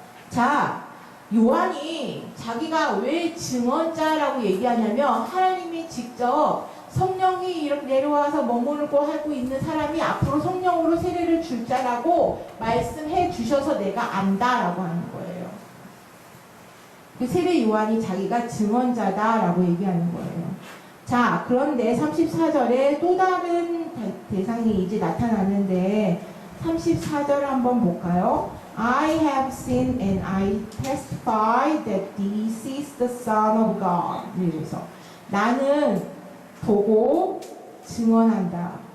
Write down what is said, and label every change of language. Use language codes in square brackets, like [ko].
[ko] 자, 요한이 자기가 왜 증언자라고 얘기하냐면 하나님이 직접 성령이 이렇게 내려와서 머무르고 하고 있는 사람이 앞으로 성령으로 세례를 줄 자라고 말씀해 주셔서 내가 안다라고 하는 거예요. 그 세례 요한이 자기가 증언자다라고 얘기하는 거예요. 자, 그런데 34절에 또 다른 대상이 이제 나타나는데 34절 한번 볼까요? [en] I have seen and I testify that this is the Son of God. [ko] 그래서 나는 보고 증언한다.